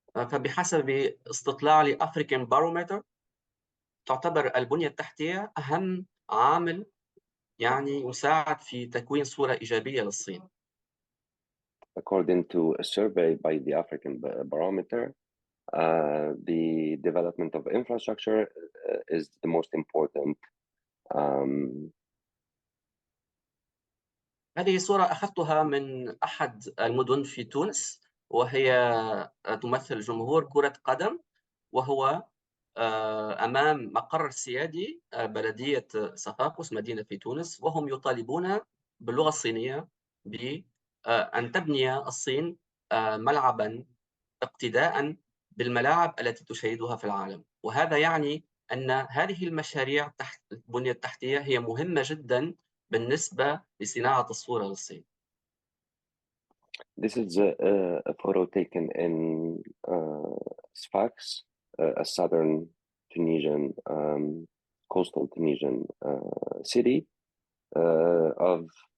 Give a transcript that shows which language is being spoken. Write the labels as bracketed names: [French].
[Arabic] فبحسب استطلاع لأفريكان بارومتر تعتبر البنية التحتية أهم عامل يعني يساعد في تكوين صورة إيجابية للصين. [English] According to a survey by the African Barometer, the development of infrastructure is the most important. [Arabic] هذه صورة أخذتها من أحد المدن في تونس، وهي تمثل جمهور كرة قدم، وهو أمام مقر السيادي بلدية صفاقس مدينة في تونس، وهم يطالبون باللغة الصينية بأن تبني الصين ملعبا اقتداء بالملاعب التي تشاهدها في العالم. وهذا يعني أن هذه المشاريع تحت البنية التحتية هي مهمة جدا بالنسبة لصناعة الصورة للصين. [English] This is a photo taken in Sfax, a southern Tunisian, coastal Tunisian city of